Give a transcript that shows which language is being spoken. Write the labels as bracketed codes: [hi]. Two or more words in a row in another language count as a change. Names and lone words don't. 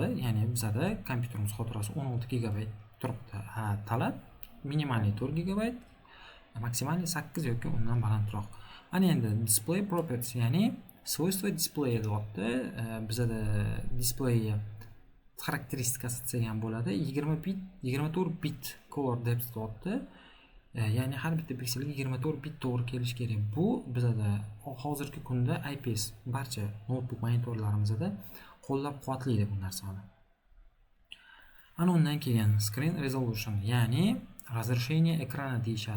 [uz] Ya'ni bizada kompyuterimiz xotirasi 16 GB turibdi. Talab minimalniy 4 GB, maksimalniy 8 yoki undan balandroq. Ana endi [en] display properties, [uz] ya'ni svойства display deyapti. Bizada display xarakteristikasi degan bo'ladi. 20 bit, 24 bit [en] color depth [uz] deyapti. ya'ni har bitta pikselga 24 bit to'g'ri kelishi kerak. Bu bizda hozirgi kunda IPS barcha notebook monitorlarimizda qo'llab-quvvatlaydi bu narsani. Ana undan keyin [en] screen resolution, [uz] ya'ni разрешение ekrani deyishadi.